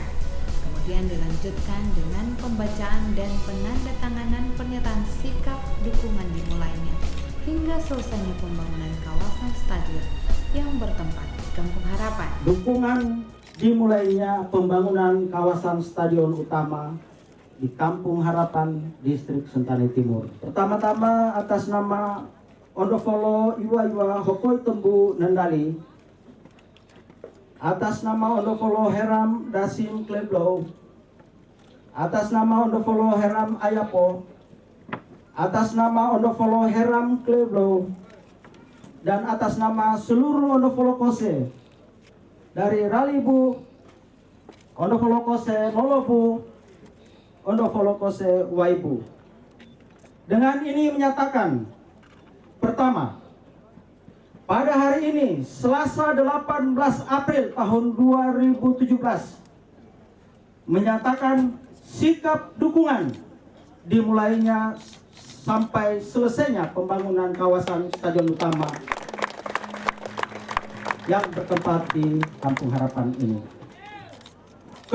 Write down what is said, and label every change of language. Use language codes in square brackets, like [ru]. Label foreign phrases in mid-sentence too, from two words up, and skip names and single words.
[id] Kemudian dilanjutkan dengan pembacaan dan penandatanganan pernyataan sikap dukungan dimulainya hingga selesainya pembangunan kawasan stadion yang bertempat di Kampung Harapan. Dukungan dimulainya pembangunan kawasan stadion utama di Kampung Harapan, Distrik Sentani Timur. Pertama-tama atas nama Ondofolo Iwa Hokoi Tembu Nendali, atas nama Ondofolo Heram Dasim Kleblo, atas nama Ondofolo Heram Ayapo, atas nama Ondofolo Heram Kleblo, dan atas nama seluruh Ondofolo Kose dari Ralibu, Ondofolo Kose Nolobu, Ondofolo Kose Waibu. Dengan ini menyatakan, pertama, pada hari ini, Selasa 18 April tahun 2017, menyatakan sikap dukungan dimulainya sampai selesainya pembangunan kawasan stadion utama yang bertempat di Kampung Harapan ini.